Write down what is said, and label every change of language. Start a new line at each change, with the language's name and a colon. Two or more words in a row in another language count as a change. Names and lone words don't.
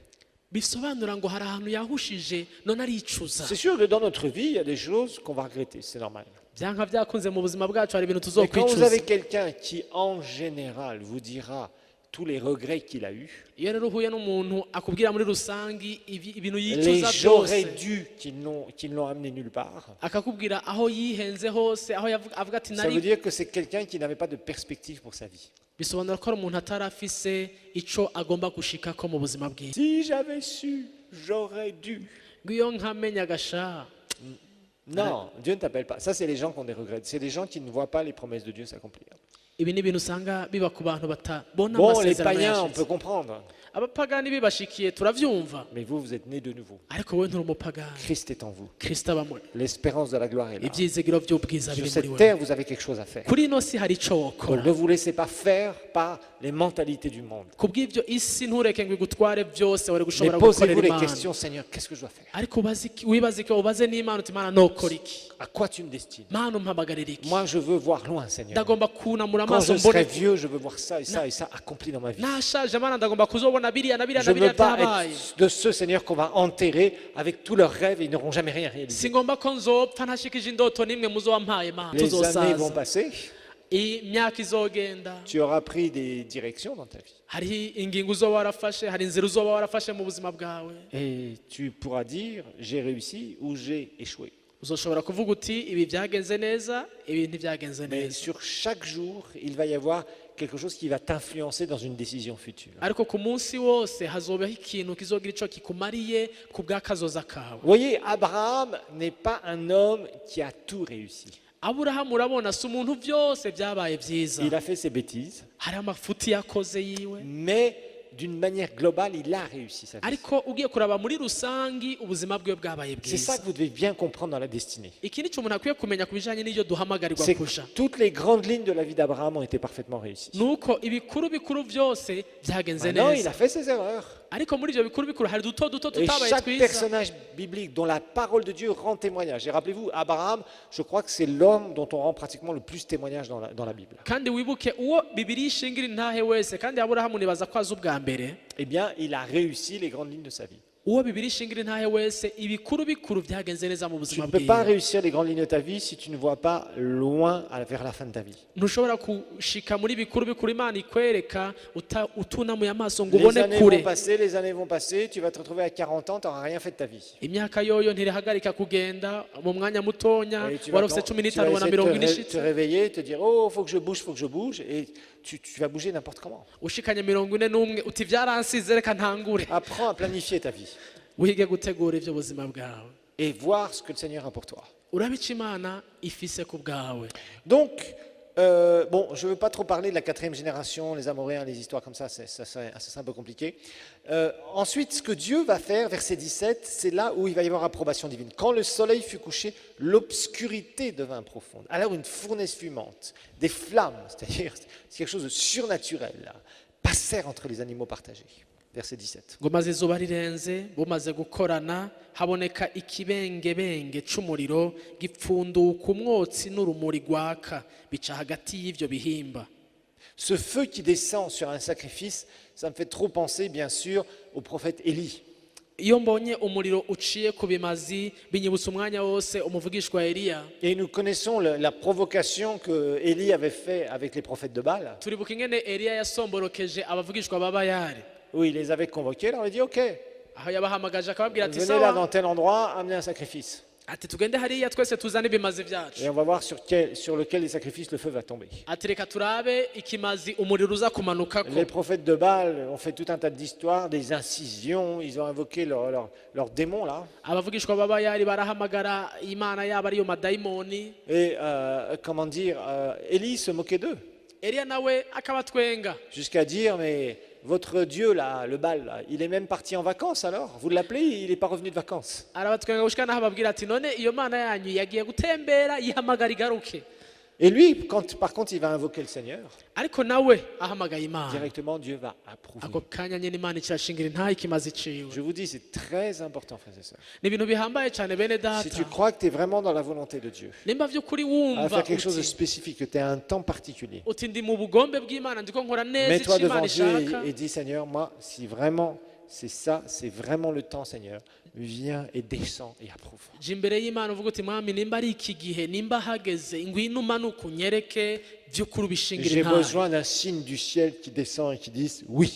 Rundi: bisobanura ngo hari ahantu yahushije none aricuza
French: C'est sûr que dans notre vie, il y a des choses qu'on va regretter, c'est normal.
Rundi: byanka byakunze mu buzima bwacu hari ibintu
French: Mais quand vous
Rundi: tuzokwicuza
French: avez quelqu'un qui, en général, vous dira tous les regrets qu'il a eus,
Rundi: iyo rero uhuye n'umuntu akubwira muri rusangi ibintu
French: les
Rundi: yicuza
French: j'aurais
Rundi: byose
French: dû qui ne l'ont amené nulle part,
Rundi: akakubwira aho yihenze hose aho avuga ati
French: ça veut
Rundi: nari
French: dire que c'est quelqu'un qui n'avait pas de perspective pour sa vie.
Rundi: bisobanura ko ari umuntu atari afise ico agomba gushikako mu buzima bwiwe
French: Si j'avais su, j'aurais dû.
Rundi: ngo iyo nkamenya gasha
French: Non, Dieu ne t'appelle pas. Ça, c'est les gens qui ont des regrets. C'est les gens qui ne voient pas les promesses de Dieu s'accomplir.
Rundi: ibi ni ibintu usanga biba ku bantu batabona
French: Bon, les
Rundi: amasezerano
French: païens, on
Rundi: yashize
French: peut comprendre.
Rundi: abapagani bibashikiye turavyumva
French: Mais vous, vous êtes nés de nouveau.
Rundi: ariko wowe nturi umupagani
French: Christ est en vous.
Rundi: kristo aba muri
French: L'espérance de la gloire est là.
Rundi: ibyizigiro by'ubwiza
French: Sur
Rundi: biri muri
French: cette
Rundi: wewe
French: terre, vous avez quelque chose à faire.
Rundi: kuri ino si hari ico
French: Donc,
Rundi: wokora
French: ne vous laissez pas faire par les mentalités du monde.
Rundi: kubw'ibyo isi ntureke ngo igutware byose wari
French: Mais
Rundi: gushobora
French: posez-vous
Rundi: gukorera
French: les
Rundi: imana
French: questions, Seigneur, qu'est-ce que je dois faire?
Rundi: ariko wibaze ko ubaze n'imana uti mana nokora iki
French: À quoi tu me destines?
Rundi: mana umpamagarira iki
French: Moi, je veux voir loin, Seigneur.
Rundi: ndagomba kunamura
French: Quand
Rundi: amaso
French: je serai
Rundi: mbone
French: vieux, je veux voir ça et ça et ça accompli dans ma vie.
Rundi: nashaje mana ndagomba kuzobona biriya na biriya
French: Je
Rundi: na
French: ne
Rundi: biriya
French: veux pas
Rundi: byabaye
French: être de ceux, Seigneur, qu'on va enterrer avec tous leurs rêves et ils n'auront jamais rien réalisé.
Rundi: singomba ko nzopfa ntashikije indoto n'imwe muzowampaye mana
French: Les années vont
Rundi: tuzosaza
French: passer,
Rundi: imyaka izogenda
French: tu auras pris des directions dans ta vie.
Rundi: hari ingingo uzoba warafashe hari inzira uzoba warafashe mu buzima bwawe
French: Et tu pourras dire, j'ai réussi ou j'ai échoué.
Rundi: uzoshobora kuvuga uti ibi byagenze neza ibi ntibyagenze
French: Mais
Rundi: neza
French: sur chaque jour, il va y avoir quelque chose qui va t'influencer dans une décision future.
Rundi: ariko ku munsi wose hazobaho ikintu kizogira ico kikumariye ku bw'akazoza kawe
French: Vous voyez, Abraham n'est pas un homme qui a tout réussi.
Rundi: aburahamu urabona si umuntu byose byabaye byiza
French: Il a fait ses bêtises,
Rundi: hari amafuti yakoze yiwe
French: mais d'une manière globale, il a réussi sa vie.
Rundi: ariko ugiye kuraba muri rusangi ubuzima bwe bwabaye
French: C'est ça
Rundi: bwiza
French: que vous devez bien comprendre dans la destinée.
Rundi: iki ni cyo umuntu akwiye kumenya ku bijanye n'ibyo duhamagarirwa
French: C'est que
Rundi: kuja
French: toutes les grandes lignes de la vie d'Abraham ont été parfaitement réussies.
Rundi: nuko ibikuru bikuru byose byagenze
French: Maintenant, il
Rundi: neza
French: a fait ses erreurs.
Rundi: ariko muri ibyo bikuru bikuru hari duto duto
French: Et
Rundi: tutabaye
French: chaque
Rundi: twiza
French: personnage biblique dont la parole de Dieu rend témoignage. Et rappelez-vous, Abraham, je crois que c'est l'homme dont on rend pratiquement le plus témoignage dans la Bible.
Rundi: kandi wibuke uwo bibiri ishingira intahe wese kandi aburahamu nibaza ko azi ubwa mbere
French: Eh bien, il a réussi les grandes lignes de sa vie.
Rundi: uwo bibiri ishingira intahe wese ibikuru bikuru byagenze neza mu
French: Tu
Rundi: buzima
French: ne peux pas
Rundi: bwiwe
French: réussir les grandes lignes de ta vie si tu ne vois pas loin vers la fin de ta vie.
Rundi: ntushobora gushika muri bikuru bikuru imana ikwereka utunamuye amaso ngo
French: Les
Rundi: ubone
French: années
Rundi: kure
French: vont passer, les années vont passer, tu vas te retrouver à 40 ans, tu n'auras rien fait de ta vie.
Rundi: imyaka yoyo ntirihagarika kugenda mu mwanya mutonya
French: Et tu
Rundi: wari
French: vas,
Rundi: ufite cumi
French: tu vas
Rundi: n'itanu ubona
French: essayer de
Rundi: mirongo
French: te,
Rundi: ine
French: te
Rundi: ishitse
French: réveiller, te dire, oh, faut que je bouge, et tu vas bouger n'importe comment.
Rundi: ushikanye mirongo ine n'umwe uti byaransize reka ntangure
French: Apprends à planifier ta vie
Rundi: wige gutegura ibyo buzima bwawe
French: et voir ce que le Seigneur a pour toi.
Rundi: urabica imana ifise ku bwawe
French: Donc, bon, je ne veux pas trop parler de la 4e génération, les Amoréens, les histoires comme ça, ça serait un peu compliqué. Ensuite, ce que Dieu va faire, verset 17, c'est là où il va y avoir approbation divine. Quand le soleil fut couché, l'obscurité devint profonde. Alors une fournaise fumante, des flammes, c'est-à-dire c'est quelque chose de surnaturel, là, passèrent entre les animaux partagés. Verset 17.
Rundi: ngo maze izuba rirenze bumaze gukorana haboneka ikibengebenge c'umuriro gipfunduka umwotsi n'urumuri rwaka bica hagati y'ivyo bihimba
French: Ce feu qui descend sur un sacrifice, ça me fait trop penser, bien sûr, au prophète Élie.
Rundi: iyo mbonye umuriro uciye ku bimazi binyibutsa umwanya wose umuvugishwa Eliya
French: Et nous connaissons la provocation que Élie avait fait avec les prophètes de Baal,
Rundi: turibuka ingene Eliya yasomborokeje abavugishwa ba Bayali
French: où il les avait convoqués, il leur a dit, ok,
Rundi: aho yabahamagaje akababwira ati
French: venez là dans
Rundi: sawa
French: tel endroit, amenez un sacrifice.
Rundi: ati tugende hariya twese tuzane ibimazi byacu
French: Et on va voir sur lequel des sacrifices le feu va tomber.
Rundi: ati reka turabe ikimazi umuriro uza kumanukako
French: Les prophètes de Baal ont fait tout un tas d'histoires, des incisions, ils ont invoqué leurs démons là.
Rundi: abavugishwa ba Bayali barahamagara imana yabo ariyo madayimoni
French: Et comment dire, Élie se moquait d'eux,
Rundi: Eliya nawe akabatwenga
French: jusqu'à dire, mais votre Dieu là, le Baal, là, il est même parti en vacances alors. Vous l'appelez, il n'est pas revenu de vacances.
Rundi: arabatwenga gushika naho ababwira ati none iyo mana yanyu yagiye gutembera yihamagara igaruke
French: Et lui, par contre, il va invoquer le Seigneur.
Rundi: ariko nawe ahamagaye imana
French: Directement, Dieu va approuver.
Rundi: ako kanya nyine imana icirashingira intahe ikimazi ciwe
French: Je vous dis, c'est très important, frères et sœurs.
Rundi: ni ibintu bihambaye cyane bene
French: Si
Rundi: data
French: tu crois que tu es vraiment dans la volonté de Dieu,
Rundi: nimba vy'ukuri
French: à
Rundi: wumva
French: faire quelque chose de
Rundi: uti
French: spécifique, que tu as un temps particulier,
Rundi: uti ndi mu bugombe bw'imana ndiko nkora neza
French: mets-toi
Rundi: ico imana
French: devant Dieu
Rundi: ishaka
French: et dis, Seigneur, moi, si vraiment c'est ça, c'est vraiment le temps, Seigneur, viens et descends et approuve.
Rundi: je imbere y'imana uvuga uti mwami nimba ari iki gihe nimba hageze ngwino umanuka unyereke vy'ukuri ubishingira
French: J'ai
Rundi: intahe
French: besoin d'un signe du ciel qui descend et qui dise oui.